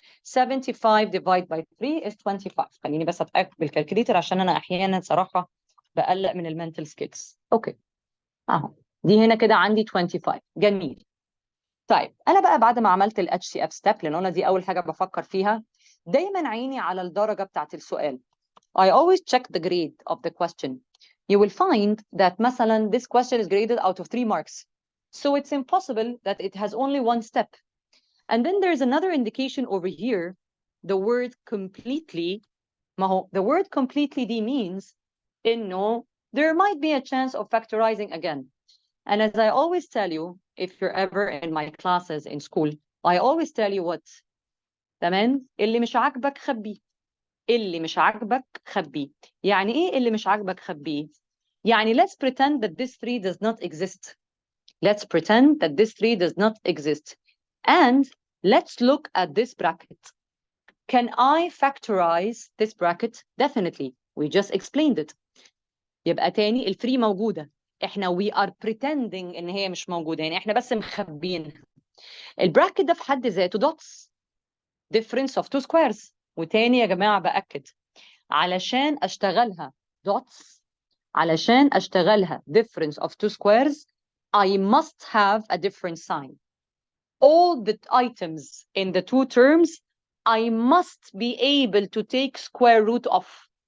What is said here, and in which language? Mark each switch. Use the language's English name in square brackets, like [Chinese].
[English] 75 divided by 3 is 25. [Arabic] خليني بس أتأكد بالكالكوليتر عشان أنا أحيانا صراحة بقلق من المنتل سكيلز. أوكي أهو، دي هنا كده عندي 25. جميل. طيب أنا بقى بعد ما عملت ال HCF step، لأن أنا دي أول حاجة بفكر فيها، دايما عيني على الدرجة بتاعت السؤال. [English] I always check the grade of the question. You will find that [Arabic] مثلا [English] this question is graded out of 3 marks. So it's impossible that it has only one step. And then there's another indication over here, the word completely. The word completely means [Arabic] إنه [English] there might be a chance of factorizing again. And as I always tell you, if you're ever in my classes in school, I always tell you what? [Arabic] تمام؟ اللي مش عاجبك خبيه. اللي مش عاجبك خبيه. يعني إيه اللي مش عاجبك خبيه؟ يعني [English] let's pretend that this 3 does not exist. Let's pretend that this 3 does not exist. And let's look at this bracket. Can I factorize this bracket? Definitely. We just explained it. [Arabic] يبقى تاني ال 3 موجودة. احنا [English] we are pretending [Arabic] ان هي مش موجودة، يعني احنا بس مخبينها. البراكت ده في حد ذاته dots. [English] Difference of two squares. [Arabic] وتاني يا جماعة بأكد، علشان أشتغلها [English] dots، [Arabic] علشان أشتغلها [English] difference of two squares, I must have a different sign. All the items in the two terms, I must be able to take square root of.